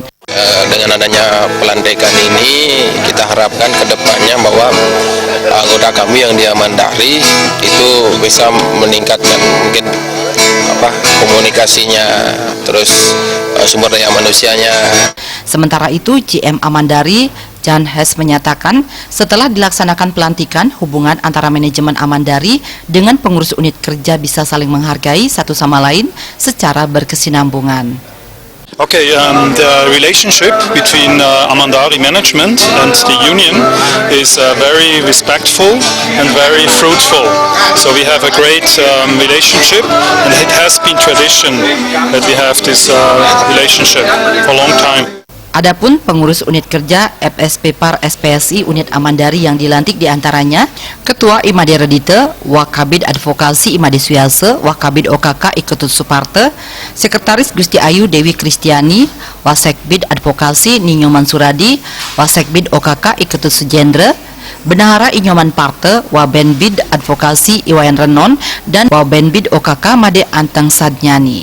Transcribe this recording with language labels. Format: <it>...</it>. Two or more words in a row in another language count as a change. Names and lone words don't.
<id>Dengan adanya pelantikan ini, kita harapkan ke depannya bahwa anggota kami yang di Amandari itu bisa meningkatkan mungkin komunikasinya, terus sumber daya manusianya. Sementara itu, GM Amandari Jan Hes menyatakan setelah dilaksanakan pelantikan, hubungan antara manajemen Amandari dengan pengurus unit kerja bisa saling menghargai satu sama lain secara berkesinambungan.</id> <en>Okay, the relationship between Amandari management and the union is very respectful and very fruitful. So we have a great relationship, and it has been tradition that we have this relationship for a long time.</en> <id>Adapun pengurus unit kerja FSP Par SPSI unit Amandari yang dilantik diantaranya Ketua Imade Redite, Wakabid Advokasi Imade Suyase, Wakabid OKK Iketut Suparte, Sekretaris Gusti Ayu Dewi Kristiani, Wasekbid Advokasi Ninyoman Suradi, Wasekbid OKK Iketut Sujendra, Bendahara Inyoman Parte, Wabenbid Advokasi Iwayan Renon, dan Wabenbid OKK Made Anteng Sadnyani.</id>